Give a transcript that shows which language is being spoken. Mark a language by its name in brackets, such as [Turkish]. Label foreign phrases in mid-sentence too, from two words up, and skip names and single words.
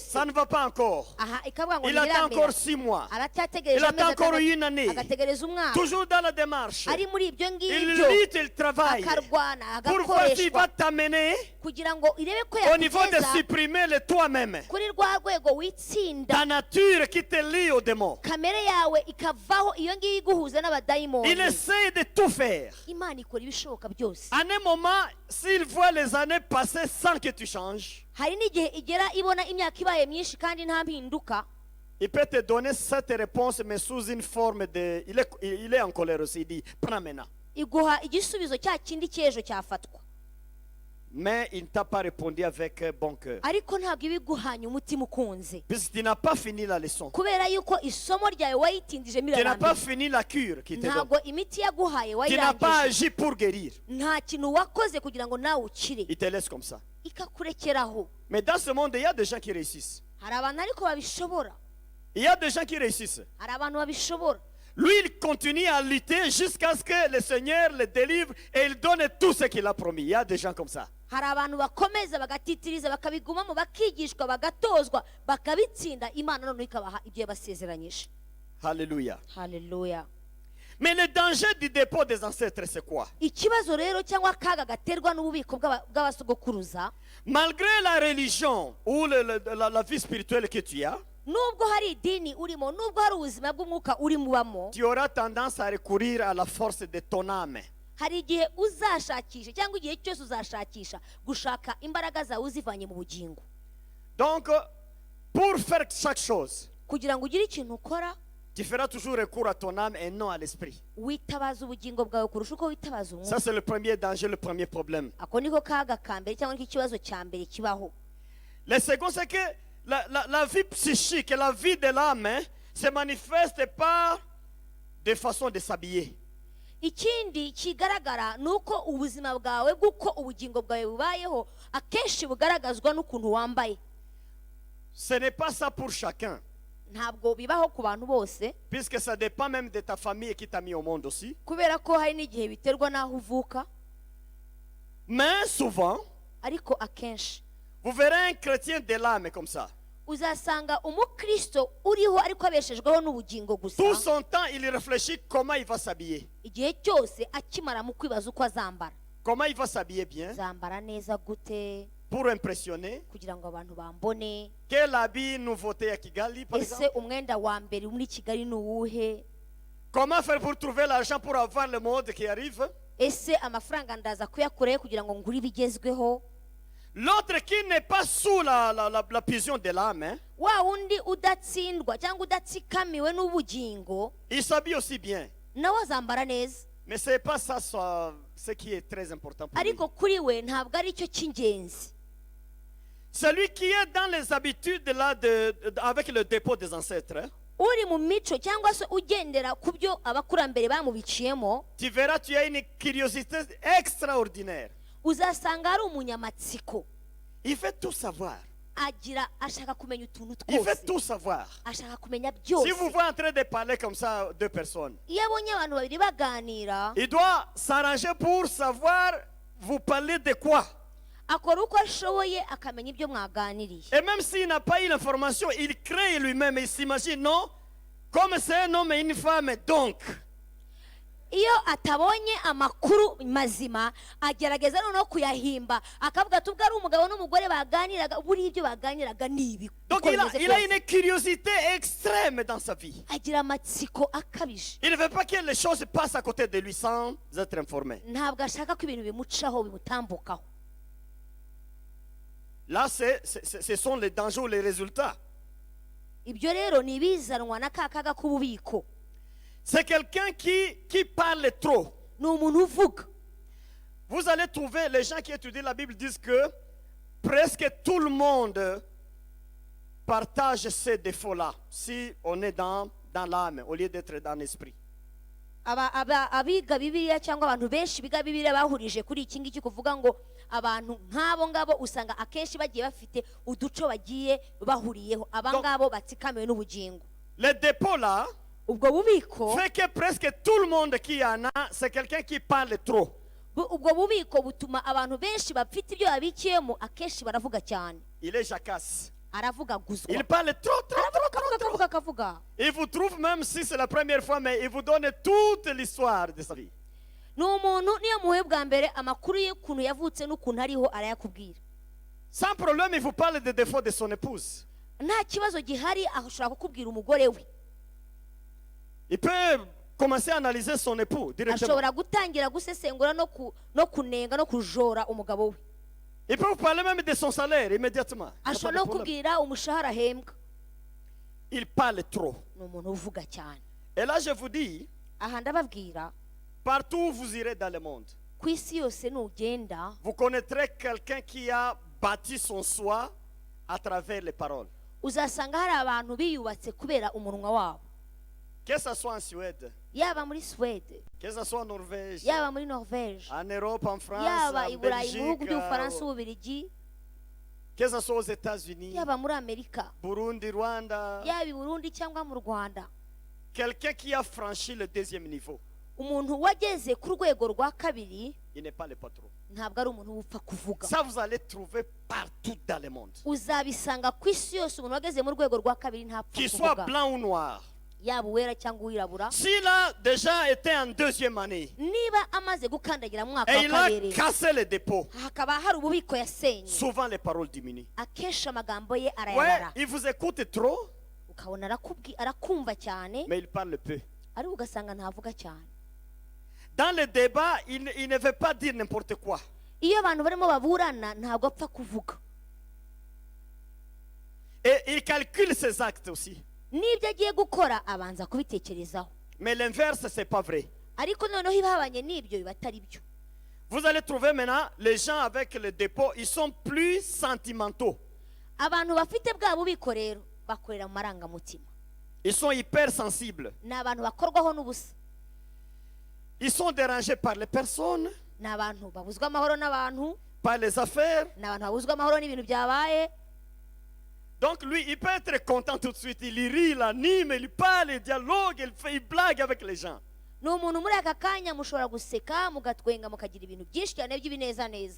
[French] Ça ne va pas encore. [Kinyarwanda] Aha ikavuga ngo [French] Il attend [Kinyarwanda] ntibiramera. [French] encore 6 mois. [Kinyarwanda] Aracyategereje [French] Il attend [Kinyarwanda] amezi [French] encore [Kinyarwanda] atandatu, [French] une année. [Kinyarwanda] agategereza umwaka, [French] Toujours dans la démarche. [Kinyarwanda] ari muri ibyo [French] Il [Kinyarwanda] ngibyo [French] lutte, il travaille. [Kinyarwanda] akarwana [French] Pour voir s'il [Kinyarwanda] agakoreshwa [French] va t'amener [Kinyarwanda] kugira ngo irebe ko [French] au niveau de [Kinyarwanda] yakugeza [French] supprimer le toi-même. [Kinyarwanda] kuri rwa rwego witsinda, [French] Ta nature qui te lie au démon. [Kinyarwanda] kamere yawe ikavaho, iyo ngiyo iguhuza [French] Il [Kinyarwanda] n'abadayimoni. [French] essaie de tout faire. [Kinyarwanda] Imana ikora ibishoboka byose. [French] À un moment, s'il voit les années passer sans que tu changes, [Kinyarwanda] Hari n'igihe igera ibona imyaka ibaye myinshi kandi nta mpinduka, [French] il peut te donner cette réponse, mais sous une forme de... Il est en colère aussi, il dit, prends maintenant. [Kinyarwanda] iguha igisubizo cya kindi cy'ejo cyafatwa, [French] Mais il ne t'a pas répondu avec bon cœur. [Kinyarwanda] ariko ntabwo iba iguhanye umutima ukunze, [French] Puisque tu n'as pas fini la leçon. [Kinyarwanda] kubera yuko isomo ryawe wayitindije [French] Tu n'as pas [Kinyarwanda] mirarambirwa. [French] fini la cure qui te donne. [Kinyarwanda] Ntabwo imiti yaguhaye [French] Tu n'as pas [Kinyarwanda] wayirangije, [French] agi pour guérir. [Kinyarwanda] nta kintu wakoze kugira ngo nawe ukire, [French] Il te laisse comme ça. [Kinyarwanda] ikakurekeraho. [French] Mais dans ce monde, il y a des gens qui réussissent. [Kinyarwanda] Hari abantu ariko babishobora, [French] Il y a des gens qui réussissent. [Kinyarwanda] hari abantu babishobora. [French] Lui, il continue à lutter jusqu'à ce que le Seigneur le délivre et il donne tout ce qu'il a promis. Il y a des gens comme ça. [Kinyarwanda] Hari abantu bakomeza bagatitiriza bakabigumamo bakigishwa bagatozwa bakabitsinda, Imana noneho ikabaha ibyo yabasezeranyije. [French] Alléluia. [Kinyarwanda] Haleluya. [French] Mais le danger du dépôt des ancêtres, c'est quoi? [Kinyarwanda] Ikibazo rero cyangwa akaga gaterwa n'ububiko bw'abasogokuruza, [French] Malgré la religion ou la vie spirituelle que tu as, [Kinyarwanda] nubwo hari idini urimo, nubwo hari ubuzima bw'umwuka urimubamo, [French] tu auras tendance à recourir à la force de ton âme. [Kinyarwanda] hari igihe uzashakisha cyangwa igihe cyose uzashakisha gushaka imbaraga zawe uzivanye mu bugingo. [French] Donc, pour faire chaque chose, [Kinyarwanda] Kugira ngo ugire ikintu ukora, [French] tu feras toujours recours à ton âme et non à l'esprit. [Kinyarwanda] witabaza ubugingo bwawe kurusha uko witabaza umwuka. [French] Ça, c'est le premier danger, le premier problème. [Kinyarwanda] Ako niko kaga ka mbere cyangwa niko ikibazo cya mbere kibaho. [French] Le second, c'est que la vie psychique et la vie de l'âme se manifeste pas de façon de s'habiller. [Kinyarwanda] Ikindi kigaragara ni uko ubuzima bwawe bw'uko ubugingo bwawe bubayeho akenshi bugaragazwa n'ukuntu wambaye. [French] Ce n'est pas ça pour chacun, [Kinyarwanda] Ntabwo bibaho ku bantu bose, [French] puisque ça dépend même de ta famille qui t'a mis au monde aussi. [Kinyarwanda] kubera ko hari n'igihe biterwa n'aho uvuka, [French] Mais souvent, [Kinyarwanda] ariko akenshi [French] vous verrez un chrétien de l'âme comme ça. [Kinyarwanda] uzasanga umukristo uriho ariko abeshejweho n'ubugingo gusa, [French] Tout son temps, il réfléchit comment il va s'habiller. [Kinyarwanda] igihe cyose akimara mu kwibaza uko azambara. [French] Comment il va s'habiller bien [Kinyarwanda] Zambara neza gute [French] pour impressionner. [Kinyarwanda] kugira ngo abantu bambone? [French] Quel habit nouveauté à Kigali, par [Kinyarwanda] Ese [French] exemple? [Kinyarwanda] umwenda wa mbere muri Kigali ni uwuhe? [French] Comment faire pour trouver l'argent pour avoir le mode qui arrive? [Kinyarwanda] Ese amafaranga ndaza kuyakurayo kugira ngo ngure ibigezweho? [French] L'autre qui n'est pas sous la vision de l'âme, [Kinyarwanda] Wa wundi udatsindwa cyangwa udatsikamiwe n'ubugingo, [French] il s'habille aussi bien. [Kinyarwanda] nawe azambara neza, [French] Mais ce n'est pas ça ce qui est très important pour lui. [Kinyarwanda] ariko kuri we ntabwo ari cyo cy'ingenzi. [French] Celui qui est dans les habitudes là avec le dépôt des ancêtres, [Kinyarwanda] Uri mu mico cyangwa se ugendera ku byo abakurambere bamubiciyemo, [French] tu verras, tu as une curiosité extraordinaire. [Kinyarwanda] uzasanga ari umunyamatsiko, [French] Il veut tout savoir. [Kinyarwanda] ashaka kumenya utuntu [French] Il veut [Kinyarwanda] twose, [French] tout savoir. [Kinyarwanda] ashaka kumenya [French] Si vous [Kinyarwanda] byose. [French] voyez en train de parler comme ça deux personnes, [Kinyarwanda] Iyo abonye abantu babiri baganira, [French] il doit s'arranger pour savoir vous parler de quoi. [Kinyarwanda] akora uko ashoboye akamenya ibyo mwaganiriye. [French] Et même s'il n'a pas eu l'information, il crée lui-même. Il s'imagine, non, comme c'est un homme et une femme, donc. [Kinyarwanda] Iyo atabonye amakuru mazima agerageza noneho kuyahimba, akavuga ati ubwo ari umugabo n'umugore baganiraga, buriya ibyo baganiraga ni ibi. [French] Donc il a une curiosité extrême dans sa vie. [Kinyarwanda] Agira amatsiko akabije, [French] Il ne veut pas que les choses passent à côté de lui sans être informé. [Kinyarwanda] ntabwo ashaka ko ibintu bimucaho bimutambukaho. [French] Là, ce sont les dangers ou les résultats. [Kinyarwanda] Ibyo rero ni ibizanwa na ka kaga k'ububiko. [French] C'est quelqu'un qui parle trop. [Kinyarwanda] Ni umuntu uvuga. [French] Vous allez trouver, les gens qui étudient la Bible disent que presque tout le monde partage ces défauts-là, si on est dans l'âme, au lieu d'être dans l'esprit. [Kinyarwanda] abiga bibiliya cyangwa abantu benshi biga bibiliya bahurije kuri iki ngiki kuvuga ngo abantu nk'abo ngabo usanga akenshi bagiye bafite uduco bagiye bahuriyeho abangabo batsikamiwe n'ubugingo. [French] Le dépôt là [Kinyarwanda] ubwo bubiko [French] fait que presque tout le monde qui en a, c'est quelqu'un qui parle trop. [Kinyarwanda] ubwo bubiko butuma abantu benshi bafite ibyo babikiyemo akenshi baravuga cyane. [French] Il est jacasse. [Kinyarwanda] Aravuga guzwa. [French] Il parle trop. [Kinyarwanda] Akavuga. [French] Il vous trouve, même si c'est la première fois, mais il vous donne toute l'histoire de sa vie. [Kinyarwanda] Ni umuntu niyo muhe bwa mbere amakuru y'ukuntu yavutse n'ukuntu ariho arayakubwira. [French] Sans problème, il vous parle des défauts de son épouse. [Kinyarwanda] Nta kibazo gihari ashobora kukubwira umugore we. [French] Il peut commencer à analyser son époux directement. [Kinyarwanda] Ashobora gutangira gusesengura no kunenga no kujora umugabo we. [French] Il peut vous parler même de son salaire immédiatement. [Kinyarwanda] Ashobora no kubwira umushahara ahembwa. [French] Il parle trop. [Kinyarwanda] Ni umuntu uvuga cyane. [French] Et là, je vous dis, [Kinyarwanda] Aha ndababwira [French] partout où vous irez dans le monde, [Kinyarwanda] ku isi yose nugenda [French] vous connaîtrez quelqu'un qui a bâti son soi à travers les paroles. [Kinyarwanda] uzasanga hari abantu biyubatse kubera umunwa wabo. [French] Que ce soit en Suède, [Kinyarwanda] Yaba muri Swede, [French] que ce soit en Norvège, [Kinyarwanda] yaba muri Norvège, [French] en Europe, en France, [Kinyarwanda] yaba [French] en [Kinyarwanda] i Burayi mu bihugu [French] Belgique, [Kinyarwanda] by'Ubufaransa n'Ububiligi, [French] que ce soit aux États-Unis, [Kinyarwanda] yaba muri Amerika, [French] Burundi, Rwanda, [Kinyarwanda] yaba i Burundi cyangwa mu Rwanda. [French] quelqu'un qui a franchi le deuxième niveau, [Kinyarwanda] Umuntu wageze ku rwego rwa kabiri [French] il n'est pas le patron. [Kinyarwanda] ntabwo ari umuntu upfa kuvuga. [French] Ça, vous allez trouver partout dans le monde. [Kinyarwanda] Uzabisanga ku isi yose umuntu wageze mu rwego rwa kabiri ntapfa [French] Qu'il soit [Kinyarwanda] kuvuga. [French] blanc ou noir. [Kinyarwanda] Yaba uwera cyangwa uwirabura. [French] S'il a déjà été en deuxième année [Kinyarwanda] Niba amaze gukandagira mu mwaka [French] et [Kinyarwanda] wa [French] il a [Kinyarwanda] kabiri [French] cassé le dépôt, [Kinyarwanda] hakaba hari ububiko yasenye, [French] souvent les paroles diminuent. [Kinyarwanda] akenshi amagambo ye [French] Ouais, [Kinyarwanda] arayabara. [French] il vous écoute trop, [Kinyarwanda] Ukabona arakumva cyane [French] mais il parle peu. [Kinyarwanda] ariko ugasanga ntavuga cyane. [French] Dans le débat, il ne veut pas dire n'importe quoi. [Kinyarwanda] Iyo abantu barimo baburana ntabwo apfa kuvuga. [French] Et il calcule ses actes aussi. [Kinyarwanda] N'ibyo agiye gukora abanza kubitekerezaho. [French] Mais l'inverse, ce n'est pas vrai. [Kinyarwanda] Ariko noneho ibihabanye n'ibyo biba atari byo. [French] Vous allez trouver maintenant les gens avec le dépôt, ils sont plus sentimentaux. [Kinyarwanda] Abantu bafite bwa bubiko rero bakorera mu marangamutima. [French] Ils sont hypersensibles. [Kinyarwanda] Ni abantu bakorwaho n'ubusa. [French] Ils sont dérangés par les personnes, [Kinyarwanda] Ni abantu babuzwa amahoro n'abantu. [French] par les affaires. [Kinyarwanda] Ni abantu babuzwa amahoro n'ibintu byabaye. [French] Donc lui, il peut être content tout de suite. Il rit, il anime, il parle, il dialogue, il blague avec les gens. [Kinyarwanda] Ni umuntu muri aka kanya mushobora guseka mugatwenga mukagira ibintu byinshi cyane by'ibinezaneza.